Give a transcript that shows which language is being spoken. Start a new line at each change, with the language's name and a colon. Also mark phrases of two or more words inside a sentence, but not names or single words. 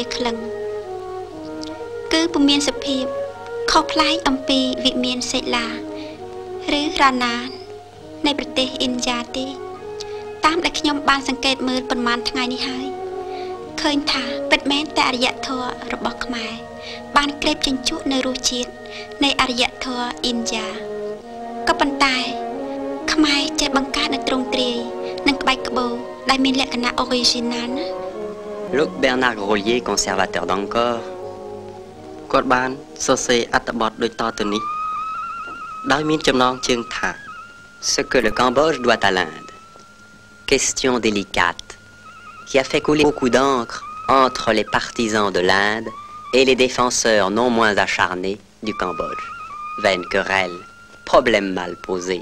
Khmer: ក្លឹងគឺពុំមានសភាពខុសប្លែកអំពីវិមានសិលាឬរ៉ាណានៃប្រទេសឥណ្ឌាទេតាមដែលខ្ញុំបានសង្កេតមើលប្រមាណថ្ងៃនេះហើយឃើញថាពិតមែនតែអរិយធម៌របស់ខ្មែរបានក្រេបជញ្ជក់នៅរសជាតិនៃអរិយធម៌ឥណ្ឌាក៏ប៉ុន្តែខ្មែរចេះបង្កើតនៅទ្រង់ទ្រាយនិងក្បាច់ក្បូរដែលមានលក្ខណៈ original ណា
French: L'autre Bernard Grolier, conservateur d'Angkor,
Khmer: គាត់បានសរសេរអត្ថបទដូចតទៅនេះដោយមានចំណងជើងថា
French: ce que le Cambodge doit à l'Inde. Question délicate qui a fait couler beaucoup d'encre entre les partisans de l'Inde et les défenseurs non moins acharnés du Cambodge. Vaine querelle, problème mal posé.